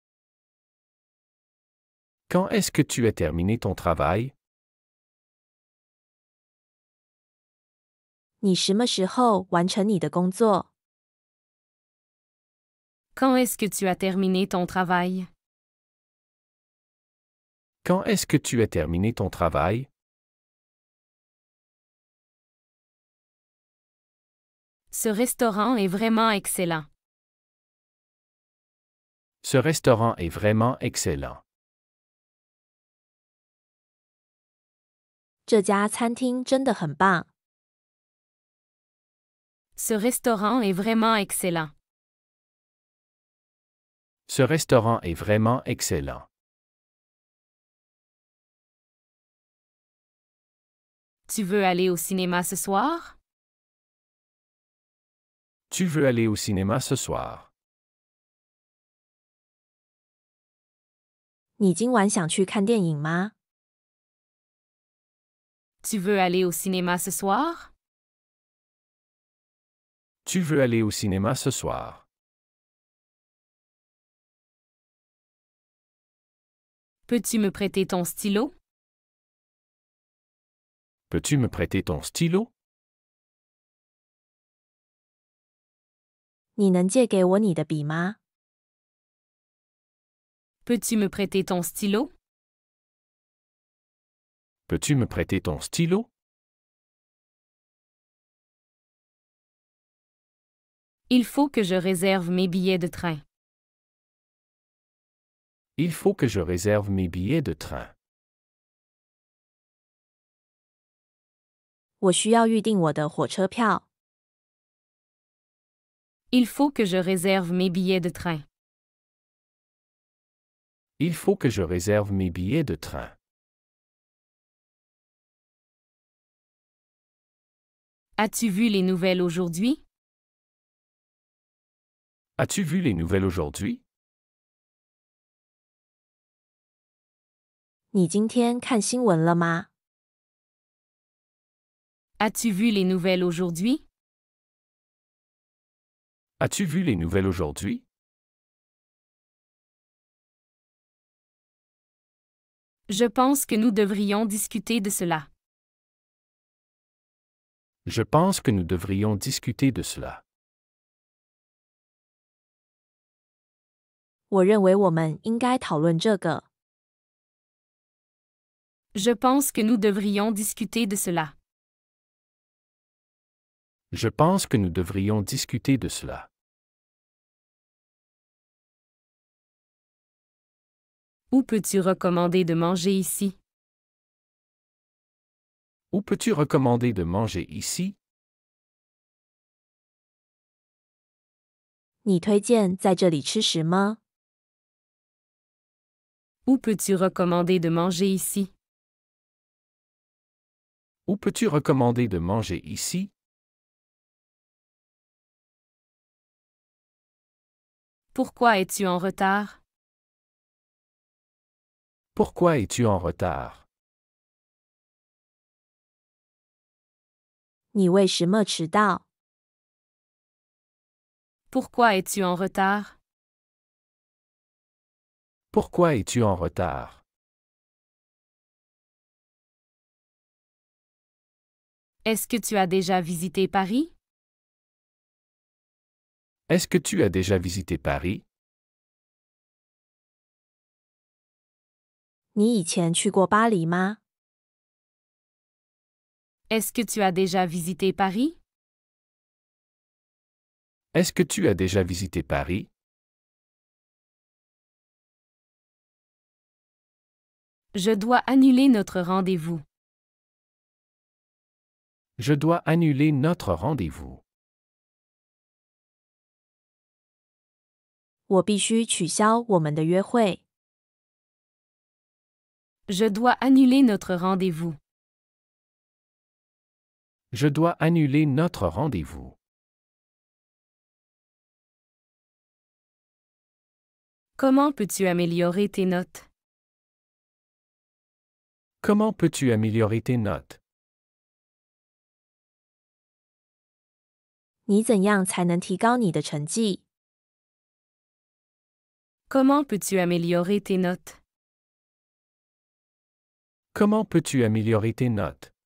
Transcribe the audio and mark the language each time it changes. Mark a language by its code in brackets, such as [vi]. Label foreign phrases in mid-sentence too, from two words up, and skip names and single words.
[fr] Quand est-ce que tu as terminé ton travail? [zh] 你什么时候完成你的工作？ [fr] Quand est-ce que tu as terminé ton travail? Quand est-ce que tu as terminé ton travail? Ce restaurant est vraiment excellent. Ce restaurant est vraiment excellent. [zh] 这家餐厅真的很棒。 [fr] Ce restaurant est vraiment excellent. Ce restaurant est vraiment excellent. Tu veux aller au cinéma ce soir? Tu veux aller au cinéma ce soir? [zh] 你今晚想去看电影吗？ [fr] Tu veux aller au cinéma ce soir? Tu veux aller au cinéma ce soir? Peux-tu me prêter ton stylo? Peux-tu me prêter ton stylo? [zh] 你能借给我你的笔吗？ [fr] Peux-tu me prêter ton stylo? Peux-tu me prêter ton stylo? Il faut que je réserve mes billets de train. Il faut que je réserve mes billets de train. [zh] 我需要预订我的火车票。 [fr] Il faut que je réserve mes billets de train. Il faut que je réserve mes billets de train. As-tu vu les nouvelles aujourd'hui? As-tu vu les nouvelles aujourd'hui? [zh] 你今天看新闻了吗？ [fr] As-tu vu les nouvelles aujourd'hui? As-tu vu les nouvelles aujourd'hui? Je pense que nous devrions discuter de cela. Je pense que nous devrions discuter de cela. [zh] 我认为我们应该讨论这个。 [fr] Je pense que nous devrions discuter de cela. Je pense que nous devrions discuter de cela. Où peux-tu recommander de manger ici? Où peux-tu recommander de manger ici? [zh] 你推荐在这里吃什么？ [fr] Où peux-tu recommander de manger ici? Où peux-tu recommander de manger ici? Pourquoi es-tu en retard? Pourquoi es-tu en retard? [zh] 你为什么迟到？ [fr] Pourquoi es-tu en retard? Pourquoi es-tu en retard? Est-ce que tu as déjà visité Paris? Est-ce que tu as déjà visité Paris? [zh] 你以前去过巴黎吗？ [fr] Est-ce que tu as déjà visité Paris? Est-ce que tu as déjà visité Paris? Je dois annuler notre rendez-vous. Je dois annuler notre rendez-vous. [zh] 我必须取消我们的约会。 [fr] Je dois annuler notre rendez-vous. Je dois annuler notre rendez-vous. Comment peux-tu améliorer tes notes? Comment peux-tu améliorer tes notes? [zh] 你怎样才能提高你的成绩？ [fr] Comment peux-tu améliorer tes notes? Comment peux-tu améliorer tes notes?